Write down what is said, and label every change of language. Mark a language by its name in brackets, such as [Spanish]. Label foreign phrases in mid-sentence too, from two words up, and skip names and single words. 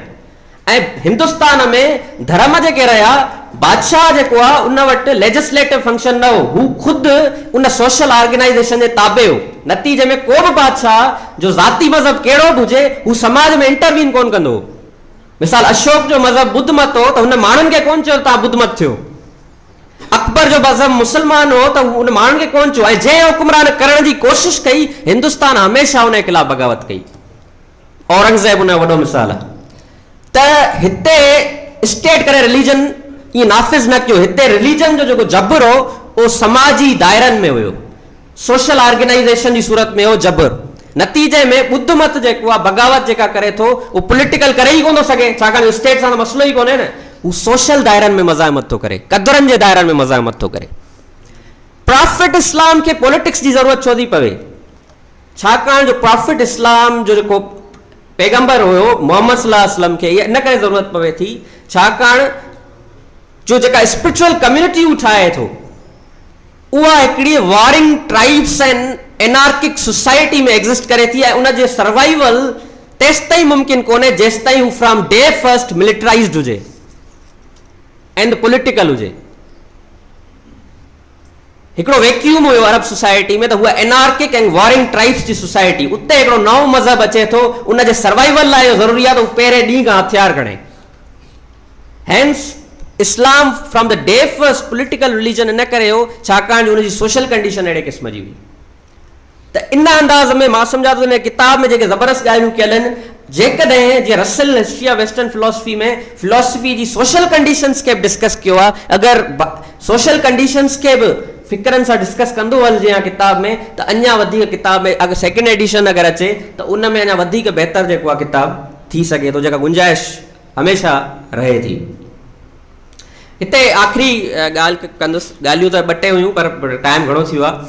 [Sindhi] ऐं हिंदुस्तान में धर्म जेके रहिया, बादशाह जेको आहे उन वटि [English] legislative function [Sindhi] न हो, हू ख़ुदि उन [English] social organization [Sindhi] जे ताबे हो। नतीजे में को बि बादशाह जो ज़ाती मज़हब कहिड़ो बि हुजे हू समाज में इंटरवीन कोन कंदो। मिसाल अशोक जो मज़हब बुद्ध मत हो त हुन माण्हुनि खे कोन चयो तव्हां बुद्ध मत थियो। अकबर जो मज़हब मुस्लमान हो त हुन माण्हुनि खे कोन चयो, ऐं जंहिं हुकुमरान करण जी कोशिशि कई हिंदुस्तान हमेशह हुन जे ख़िलाफ़ बग़ावत कई। औरंगज़ेब हुन जो वॾो मिसाल आहे। त हिते स्टेट करे रिलीजन ईअं नाफ़िज़ न कयो, हिते रिलीजन जो जेको जबर हो उहो समाजी दायरनि में हुयो, [English] social organization [Sindhi] जी सूरत में हो जबर। नतीजे में बुद्ध मत जेको आहे बग़ावत जेका करे थो उहो पॉलिटिकल करे ई कोन थो सघे, छाकाणि स्टेट सां त मसइलो ई कोन्हे न, हू सोशल दायरनि में मज़ाहमत थो करे, क़दरनि जे दायरनि में मज़ाहमत थो करे। प्रॉफिट इस्लाम खे पॉलिटिक्स जी ज़रूरत छो थी पवे? छाकाणि जो प्रॉफिट इस्लाम जो जेको पैगंबर हुयो मोहम्मद सल्लल्लाहु अलैहि वसल्लम खे इन करे ज़रूरत पवे थी छाकाणि जो जेका [English] spiritual community [Sindhi] ठाहे थो उहा हिकिड़ी [English] warring tribes and anarchic society [Sindhi] में एग्जिस्ट करे थी ऐं उनजे सर्वाइवल तेसि ताईं मुमकिन कोन्हे जेसि ताईं हू [English] from day first militarized [Sindhi] हुजे [English] and political [Sindhi] हुजे। हिकिड़ो वैक्यूम हुयो अरब सोसाइटी में, त उहा [English] anarchic and warring tribes [Sindhi] जी सोसाइटी, उते हिकिड़ो नओं मज़हब अचे थो, उनजे सर्वाइवल लाइ इहो ज़रूरी आहे त हू पहिरें ॾींहं खां हथियार खणे। [English] hence Islam from the day first political religion [Sindhi] इन करे हो छाकाणि उनजी [English] social condition [Sindhi] अहिड़े क़िस्म जी हुई। त इन अंदाज़ में मां सम्झां थो इन किताब में जेके ज़बरदस्त ॻाल्हियूं कयल आहिनि, जेकॾहिं जीअं रसल हिस्ट्री ऑफ वेस्टर्न फिलोसफी में फिलोसफी जी [English] social conditions [Sindhi] खे बि डिस्कस कयो आहे, अगरि [English] social conditions [Sindhi] खे बि फ़िक्रनि सां डिस्कस कंदो हलिजे हा किताब में, त अञा वधीक किताब में अगरि [English] second edition [Sindhi] अगरि अचे त उन में अञा वधीक बहितर जेको आहे किताब थी सघे थो, जेका गुंजाइश हमेशह रहे थी। हिते आख़िरी ॻाल्हि कंदुसि, ॻाल्हियूं त ॿ टे हुयूं पर टाइम घणो थी वियो आहे।